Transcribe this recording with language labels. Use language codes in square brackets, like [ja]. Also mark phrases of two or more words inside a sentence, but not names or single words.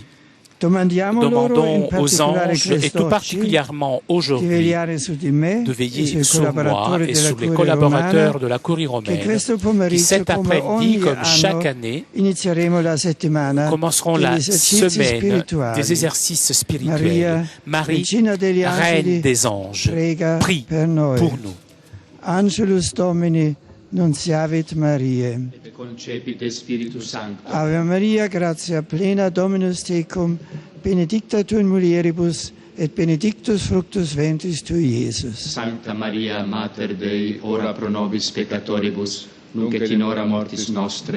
[fr] Demandons aux anges, et tout particulièrement aujourd'hui, de veiller sur moi et sur les collaborateurs de la Curie romaine, qui cet après-midi, comme chaque année, commenceront la semaine des exercices spirituels. Marie, Reine des anges, prie pour nous. [la] Angelus Domini, nunciavit Mariae. Et concepit Spiritus Sancto. Ave Maria, gratia plena, Dominus tecum, benedicta tu in mulieribus, et benedictus fructus ventris tui, Iesus. Sancta Maria, Mater Dei, ora pro nobis peccatoribus, nunc et in hora mortis nostre.